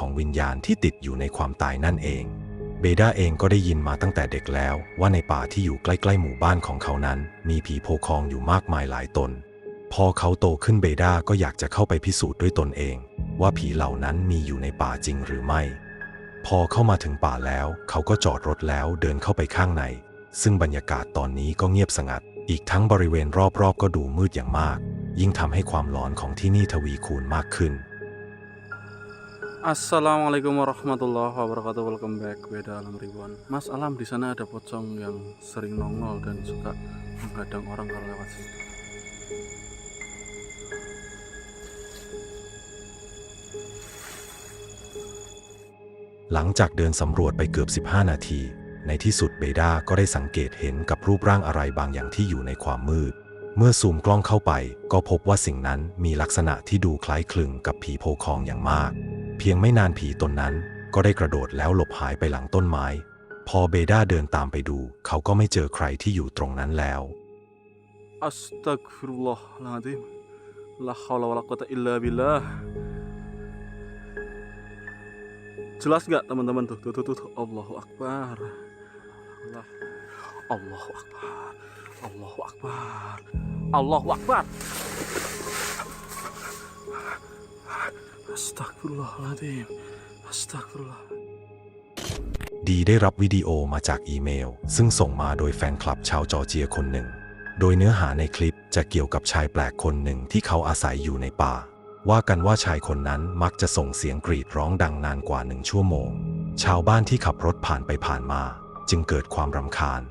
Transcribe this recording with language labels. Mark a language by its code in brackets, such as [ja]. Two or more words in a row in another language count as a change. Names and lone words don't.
[th] ของวิญญาณที่ติดอยู่ในความตายนั่นเองเบด้าเองก็ได้ยินมาตั้งแต่เด็กแล้วว่าในป่าที่อยู่ใกล้ๆหมู่บ้านของเขานั้นมีผีโพคองอยู่มากมายหลายตนพอเขาโตขึ้นเบด้าก็อยากจะเข้าไปพิสูจน์ด้วยตนเองว่าผีเหล่านั้นมีอยู่ในป่าจริงหรือไม่พอเข้ามาถึงป่าแล้วเขาก็จอดรถแล้วเดินเข้าไปข้างในซึ่งบรรยากาศตอนนี้ก็เงียบสงัดอีกทั้งบริเวณรอบๆก็ดูมืดอย่างมากยิ่งทำให้ความหลอนของที่นี่ทวีคูณมากขึ้น [ar] السلام عليكم ورحمة الله وبركاته. [en] Welcome back Beda Alam Ribuan. [id] Mas Alam, di sana ada pocong yang sering nongol dan suka menghadang orang kalau lewat sini. [th] หลังจากเดินสำรวจไปเกือบ15นาทีในที่สุดเบด้าก็ได้สังเกตเห็นกับรูปร่างอะไรบางอย่างที่อยู่ในความมืดเมื่อซูมกล้องเข้าไปก็พบว่าสิ่งนั้นมีลักษณะที่ดูคล้ายคลึงกับผีโพคองอย่างมากเพียงไม่นานผีตนนั้นก็ได้กระโดดแล้วหลบหายไปหลังต้นไม้พอเบด้าเดินตามไปดูเขาก็ไม่เจอใครที่อยู่ตรงนั้นแล้ว [ar] أستغفر الله العظيم. لا حول ولا قوة إلا بالله. [id] Jelas gak teman-teman tuh? Tuh. [ar] الله أكبر. الله أكبر. الله أكبر. الله أكبر. Astagfirullahaladzim. Astagfirullah. [th] ดีได้รับวิดีโอมาจากอีเมลซึ่งส่งมาโดยแฟนคลับชาวจอร์เจียคนหนึ่งโดยเนื้อหาในคลิปจะเกี่ยวกับชายแปลกคนหนึ่งที่เขาอาศัยอยู่ในป่าว่ากัน ว่าชายคนนั้นมักจะส่งเสียงกรีดร้องดังนานกว่า1 ชั่วโมงชาวบ้านที่ขับรถผ่านไปผ่านมาจึงเกิดความรำคาญ